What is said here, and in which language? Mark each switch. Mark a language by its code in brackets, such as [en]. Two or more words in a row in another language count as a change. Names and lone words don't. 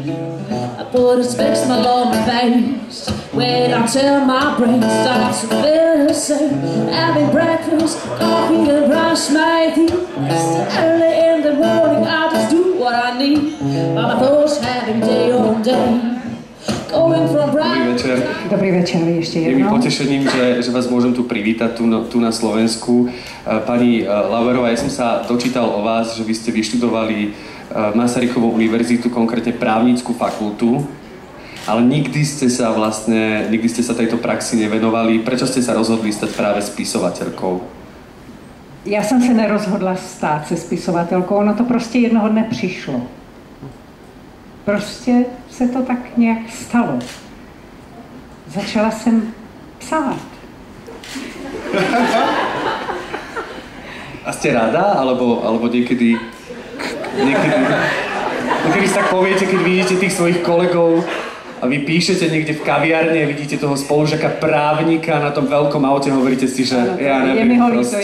[en] I put a specs smile on my face. Wait until my brain starts to feel the same. Having breakfast, coffee and brush my teeth. Early in the morning I just do what I need. My thoughts having day on day. [sk] Dobrý večer. Dobrý večer, ešte jednou. Je mi potešením, že vás môžem tu privítať tu na Slovensku. Pani Lauerová, ja som sa dočítal o vás, že vy ste vyštudovali Masarykovú univerzitu, konkrétne právnickú fakultu, ale nikdy ste sa tejto praxi nevenovali. Prečo ste sa rozhodli stať práve spisovateľkou? [cs] Já jsem se nerozhodla stát se spisovatelkou, ono to prostě jednoho dne přišlo. Prostě se to tak nějak stalo. Začala jsem psát. [sk] A ste rada? Alebo niekedy si tak poviete, keď vidíte tých svojich kolegov a vy píšete niekde v kaviarne, vidíte toho spolužaka právnika na tom veľkom aute, hovoríte si, že ja neviem, proste...